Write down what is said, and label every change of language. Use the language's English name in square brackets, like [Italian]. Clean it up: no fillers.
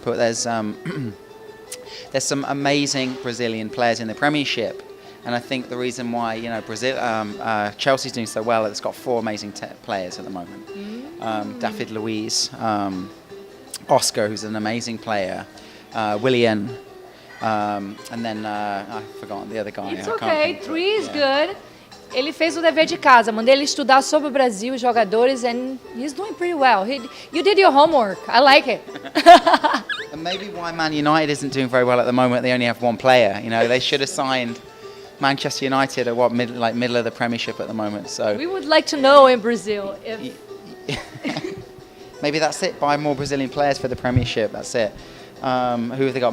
[English] But there's some amazing Brazilian players in the Premiership, and I think the reason why Chelsea's doing so well is it's got 4 amazing players at the moment. David Luiz, Oscar, who's an amazing player, Willian. And then I've forgotten the other guy. It's okay, 3 is good. [Portuguese] Ele fez o dever de casa, mandei ele estudar sobre o Brasil, os jogadores, and he's doing pretty well. [English] You did your homework. I like it. And maybe why Man United isn't doing very well at the moment. They only have 1 player. They should have signed Manchester United at middle of the Premiership at the moment. So we would like to know in Brazil if maybe that's it. Buy more Brazilian players for the Premiership. That's it. Who have they got?